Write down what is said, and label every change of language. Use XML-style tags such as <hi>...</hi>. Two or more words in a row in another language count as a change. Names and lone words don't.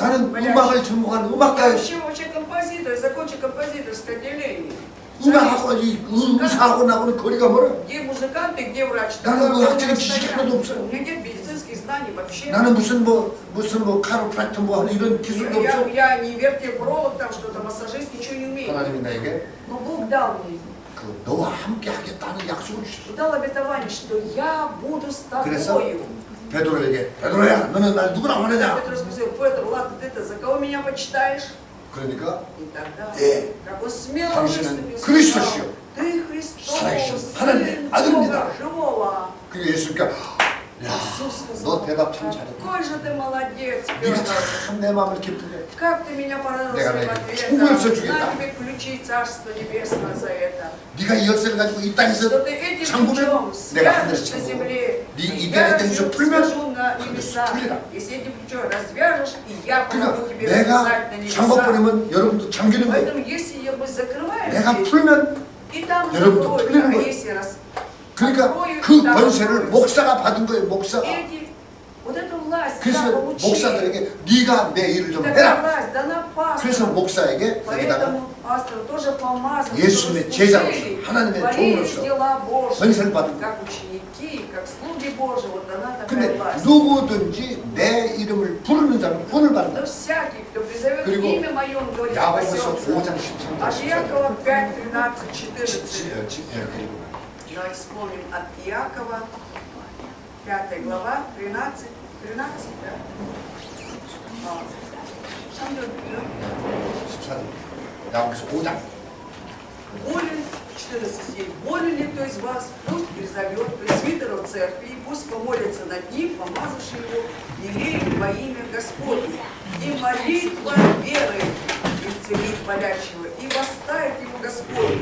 <ko>나는</ko> <ru>болящих.</ru> <ko>음악을 전공하는</ko> <ru>Я</ru> <ko>음악가예요.</ko> <ru>вообще композитор, закончил композиторское отделение.</ru> <ko>음악하고 이 의사하고 나하고는 거리가 멀어.</ko> <ru>Где музыканты, где врач?</ru> <ko>나는</ko> <ru>Такое</ru> <ko>의학적인</ko> <ru>расстояние.</ru> <ko>지식이 하나도 없어요.</ko> <ru>У меня нет медицинских знаний вообще.</ru> <ko>나는 무슨 카로프라이터 뭐 하는 이런 기술도 없어.</ko> <ru>Я не вертебролог, там что-то, массажист, ничего не умею.</ru> <ko>하나님이 나에게</ko> <ru>Но Бог дал мне,</ru> <ko>그 너와 함께 하겠다는 약속을 주셨어.</ko> <ru>дал обетование, что я буду с</ru> <ko>그래서</ko> <ru>тобою.</ru> <ko>베드로에게 베드로야 너는 날 누구라고 하느냐?</ko> <ru>Петр спросил, Петр, ладно, ты-то за кого меня почитаешь?</ru> <ko>그러니까</ko> <ru>И тогда,</ru> <ko>예,</ko> <ru>как он смело</ru> <ko>당신은</ko> <ru>выступил,</ru> <ko>그리스도시요.</ko> <ru>сказал, ты Христос,</ru> <ko>살아계신</ko> <ru>Сын</ru> <ko>하나님의 아들입니다.</ko> <ru>Бога живого.</ru> <ko>그 예수님께 야,</ko> <ru>Иисус сказал,</ru> <ko>너 대답 참 잘했다.</ko> <ru>какой же ты молодец,</ru> <ko>네가</ko> <ru>Петр.</ru> <ko>참 내 마음을 기쁘게.</ko> <ru>Как ты меня порадовал</ru> <ko>내가</ko> <ru>своим</ru> <ko>너에게</ko> <ru>ответом.</ru> <ko>천국을 써주겠다.</ko> <ru>На тебе ключи Царства Небесного за это.</ru> <ko>네가 이 열쇠를 가지고 이 땅에서</ko> <ru>Что ты этим</ru> <ko>잠그면</ko> <ru>ключом</ru> <ko>내가</ko> <ru>свяжешь</ru> <ko>하늘에서</ko> <ru>на</ru> <ko>잠그고</ko> <ru>земле,</ru> <ko>네</ko> <ru>и</ru> <ko>이</ko> <ru>я</ru> <ko>땅에서 풀면</ko> <ru>свяжу на небесах.</ru> <ko>풀리라.</ko> <ru>Если этим ключом развяжешь, и я помогу</ru> <ko>그러니까</ko> <ru>тебе развязать на</ru> <ko>내가</ko> <ru>небесах.</ru> <ko>잠궈버리면 여러분도 잠기는 거예요.</ko> <ru>Поэтому если мы закрываем</ru> <ko>내가</ko> <ru>здесь,</ru> <ko>풀면</ko> <ru>и там</ru> <ko>여러분도</ko> <ru>закроют,</ru> <ko>풀리는</ko> <ru>а</ru> <ko>거예요.</ko> <ru>если раз</ru> <ko>그러니까</ko> <ru>откроют,</ru> <ko>그</ko> <ru>там</ru> <ko>권세를</ko> <ru>закроют.</ru> <ko>목사가 받은 거예요. 목사가.</ko> <ru>Эти, вот эту власть</ru> <ko>그래서</ko> <ru>да, получили.</ru> <ko>목사들에게 네가 내 일을 좀</ko> <ru>Такая</ru> <ko>해라.</ko> <ru>власть дана</ru> <ko>그래서</ko> <ru>пастору.</ru> <ko>목사에게 여기다가</ko> <ru>Поэтому пастор тоже помазан,</ru> <ko>예수님의</ko> <ru>чтобы</ru> <ko>제자로서,</ko> <ru>служили,</ru> <ko>하나님의</ko> <ru>творили</ru> <ko>종으로서</ko> <ru>дела Божьи,</ru> <ko>권세를 받은 거예요.</ko> <ru>как ученики, как слуги Божьи, вот дана такая</ru> <ko>근데</ko> <ru>власть.</ru> <ko>누구든지 내 이름을 부르는 자는 구원을</ko> <ru>Но</ru> <ko>받는다.</ko> <ru>всякий, кто призовет</ru> <ko>그리고</ko> <ru>имя Мое, он говорит,</ru> <ko>야고보서</ko> <ru>спасется.</ru> <ko>5장 13절.</ko> <ru>От Иакова 5, 13, 14.</ru> <ko>그리고</ko> <ru>Давайте вспомним от Иакова, 5 глава, 13, да? Сам вперед.</ru> <ko>14절. 야고보서 5장.</ko> <ru>Болен, 14 стих, болен ли кто из вас, пусть призовет пресвитера в церкви, и пусть помолится над ним, помазавший его елеем во имя Господне. И молитва веры исцелит болящего, и восставит ему Господь.</ru>